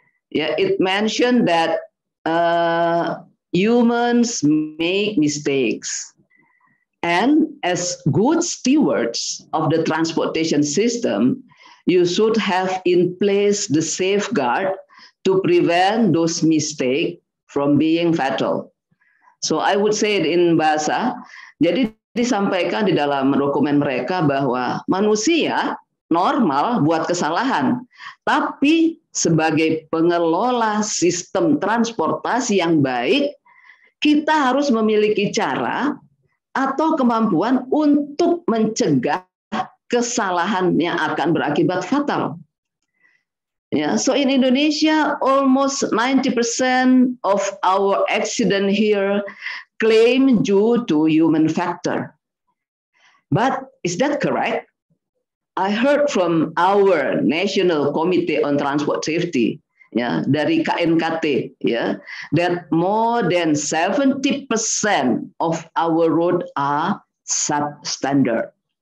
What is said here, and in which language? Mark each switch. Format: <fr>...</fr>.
<en>Yeah, it mentioned that humans make mistakes. And as good stewards of the transportation system, you should have in place the safeguard to prevent those mistakes from being fatal. So I would say it in bahasa,</en> <id>jadi disampaikan di dalam dokumen mereka bahwa manusia normal buat kesalahan, tapi sebagai pengelola sistem transportasi yang baik, kita harus memiliki cara atau kemampuan untuk mencegah kesalahan yang akan berakibat fatal.</id> <en>Yeah, so in Indonesia, almost 90% of our accident here claim due to human factor. But is that correct? I heard from our National Committee on Transport Safety, ya,</en> <id>dari KNKT,</id> <en>ya, that more than 70% of our road are substandard.</en>